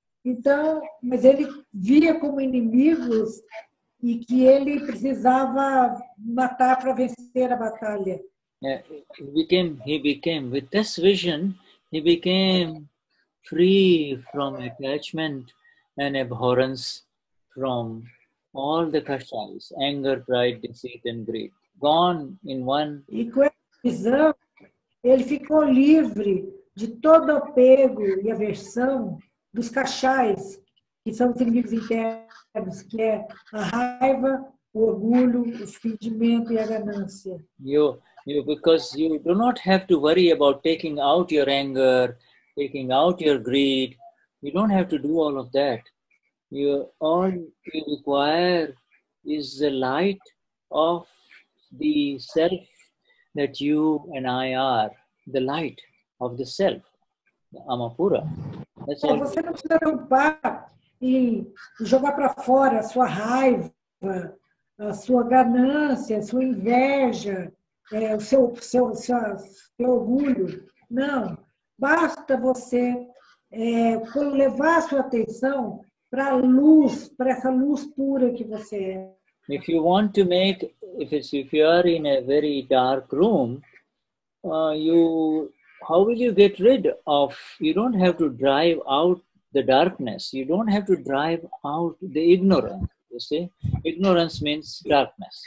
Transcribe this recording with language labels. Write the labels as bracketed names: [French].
[Portuguese] Então, mas ele via como inimigos e que ele precisava matar para vencer a batalha. [English] He became with this vision, he became free from attachment and abhorrence from all the kashas, anger, pride, deceit, and greed. Gone in one. [Portuguese] E com essa visão, ele ficou livre de todo apego e aversão dos kashais, que são os inimigos internos, que é a raiva, o orgulho, o fingimento e a ganância. [English] Because you do not have to worry about taking out your anger, taking out your greed. You don't have to do all of that. All you require is the light of the self that you and I are, the light of the self, the Amapura. That's all. [Portuguese] Você não precisa preocupar em jogar para fora a sua raiva, a sua ganância, a sua inveja, o seu orgulho. Não. Basta você levar a sua atenção para a luz, para essa luz pura que você é. [English] If you want to make, if you are in a very dark room, how will you get rid of? You don't have to drive out the darkness. You don't have to drive out the ignorance. You see, ignorance means darkness.